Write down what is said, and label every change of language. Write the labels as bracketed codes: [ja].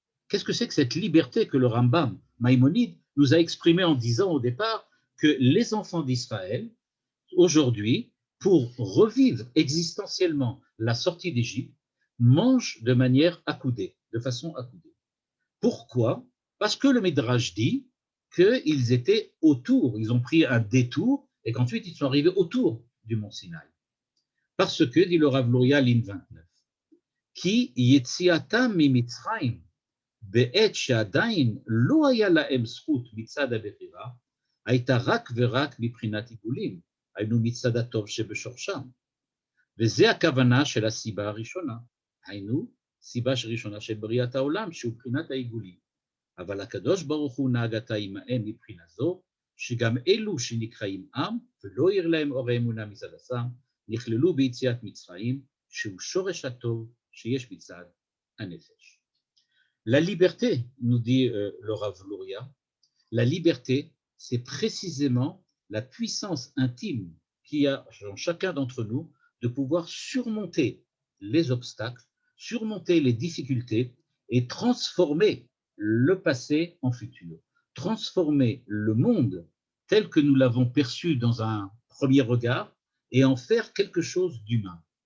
[fr] Qu'est-ce que c'est que cette liberté que le Rambam Maïmonide nous a exprimée en disant au départ que les enfants d'Israël, aujourd'hui, pour revivre existentiellement la sortie d'Égypte, mangent de manière accoudée, de façon accoudée. Pourquoi? Parce que le Midrash dit qu'ils étaient autour, ils ont pris un détour et qu'ensuite ils sont arrivés autour du mont Sinaï. Parce que, dit le Rav Luria, ligne 29, [he] qui yetziatam mimitzrayim בעת שעדיין לא היה להם זכות מצד הבחירה, הייתה רק ורק מבחינת עיגולים, היינו מצד הטוב שבשורשם. וזה הכוונה של הסיבה הראשונה, היינו סיבה ראשונה של בריאת העולם, שהוא בחינת העיגולים. אבל הקדוש ברוך הוא נהג עתה עמהם מבחינה זו, שגם אלו שנקראים עם, ולא העיר להם אור האמונה מצד הסם, נכללו ביציאת מצרים, שהוא שורש הטוב שיש מצד הנפש. [fr] La liberté, nous dit le Rav Luria, la liberté, c'est précisément la puissance intime qu'il y a en chacun d'entre nous de pouvoir surmonter les obstacles, surmonter les difficultés et transformer le passé en futur, transformer le monde tel que nous l'avons perçu dans un premier regard et en faire quelque chose d'humain.